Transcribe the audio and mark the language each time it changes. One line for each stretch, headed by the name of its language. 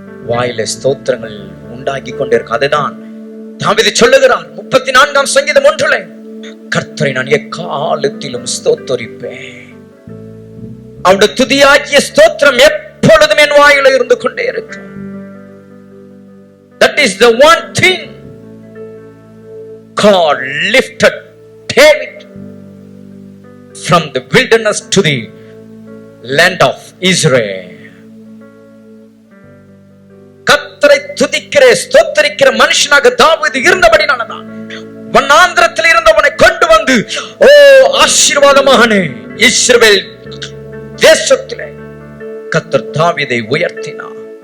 Tamil: வாயில ஸ்தோத்திரங்கள் உண்டாகி கொண்டிருக்கும். அதுதான் தாவீது சொல்லுகிறான் 34ஆம் சங்கீதம் 1, கர்த்தரை நான் எக்காலத்திலும் ஸ்தோத்தரிப்பேன். அவருடைய துதியாகிய ஸ்தோத்திரம் எப்பொழுதும் என் வாயில இருந்து கொண்டே இருக்கும்.
English: That is the one thing God lifted David from the wilderness to the land of Israel.
Tamil: கர்த்தரை துதிக்கிற ஸ்தோத்தரிக்கிற மனுஷனாக தாவீது இருந்தபடினாலதான் வனாந்திரத்தில் இருந்தவனை கொண்டு வந்து ஆசீர்வாதமான இஸ்ரவேல் தேசத்திலே கர்த்தர் தாவீதை உயர்த்தினார்.